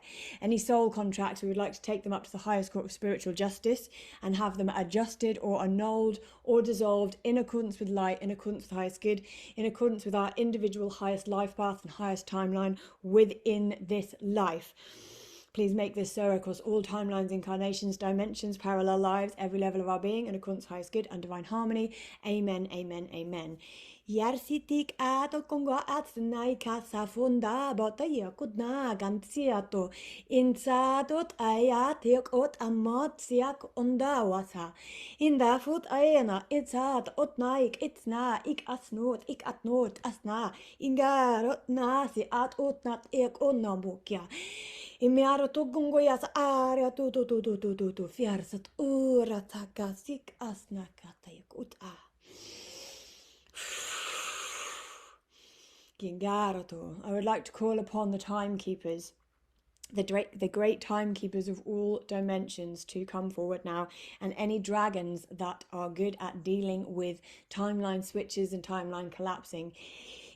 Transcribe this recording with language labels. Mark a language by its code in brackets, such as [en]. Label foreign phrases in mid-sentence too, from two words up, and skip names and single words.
[en] Any soul contracts, we would like to take them up to the highest court of spiritual justice and have them adjusted or annulled or dissolved in accordance with light, in accordance with highest good, in accordance with our individual highest life path and highest timeline within this life. Please make this so across all timelines, incarnations, dimensions, parallel lives, every level of our being, in accordance with highest good and divine harmony. Amen, amen, amen. Yarsitik ato kongo atnai kasa funda botaya kudna gantsiato insadot ayatik ot amotsiak ondawasa inda foot ayana itzat otnaik itzna ik atnot asna ingarot nasi at otnat ek onamukya imiaro to gongo yas aria to fiarsat urataka sik asna katayk uta. I would like to call upon the timekeepers, the great timekeepers of all dimensions, to come forward now, and any dragons that are good at dealing with timeline switches and timeline collapsing.